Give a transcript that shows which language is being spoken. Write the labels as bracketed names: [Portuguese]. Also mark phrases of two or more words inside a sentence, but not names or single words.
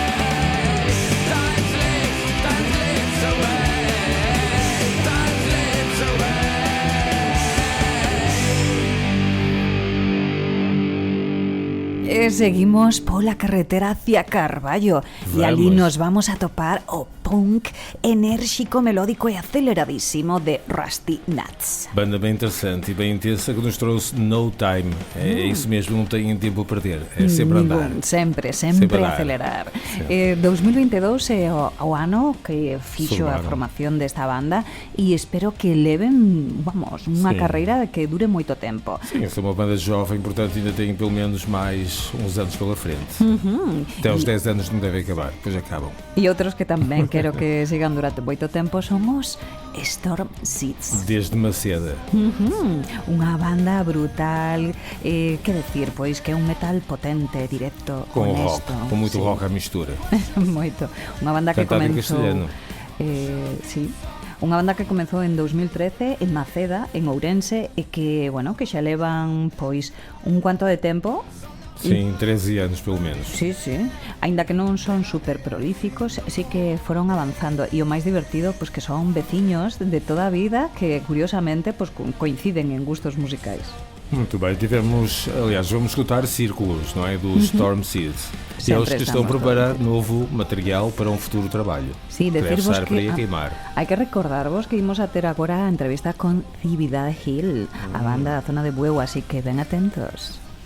[English] Time slips away. Time slips away. [Galician] E seguimos pola carretera hacia Carballo e ali Vamos. nos vamos a topar o punk enérxico, melódico e aceleradísimo de Rusty Nuts. [Portuguese] Banda bem interessante e bem intensa que nos trouxe No Time. É isso mesmo, não tem tempo a perder. É sempre andar. [Galician] Ningún, sempre [Portuguese] Sempre andar. [Galician] acelerar. 2022 é o ano que fixo a Surmaron. formación desta banda e espero que leven, vamos, unha Sí. carreira que dure moito tempo. [Portuguese] Sim, essa é uma banda jovem, portanto ainda tem pelo menos mais uns anos pela frente. Até aos 10 anos não devem acabar, depois acabam. [Galician] E outros que tamén quero que sigan durante moito tempo somos Storm Seeds. Desde Maceda. Unha banda brutal, que decir, pois que é un metal potente, directo, [Portuguese] Com [Galician] honesto. [Portuguese] rock, com muito [Galician] Sí. [Portuguese] rock à mistura. [Galician] Moito. Unha banda que [Portuguese] Cantado en [Galician] comenzou [Portuguese] castelhano. [Galician] Sí. Unha banda que comezou en 2013 en Maceda, en Ourense, e que, bueno, que xa levan pois un cuanto de tempo. [Portuguese] Sim, 13 anos pelo menos. [Galician] Sí, sí. Aínda que non son super prolíficos, sí que foron avanzando. E o máis divertido, pois que son veciños de toda a vida que, curiosamente, pois coinciden en gustos musicais. [Portuguese] Muito bem, tivemos, aliás, vamos escutar Círculos, não é? Do Storm Seeds. E eles [Galician] Sempre [Portuguese] que estão a [Galician] estamos [Portuguese] preparar novo material para um futuro trabalho. [Galician] Sí, [Portuguese] Deve [Galician] decirvos [Portuguese] estar por aí [Galician] que [Portuguese] a queimar. [Galician] hai que recordarvos que imos a ter agora a entrevista con Cividad Hill, a banda da zona de Bueu, así que ben atentos.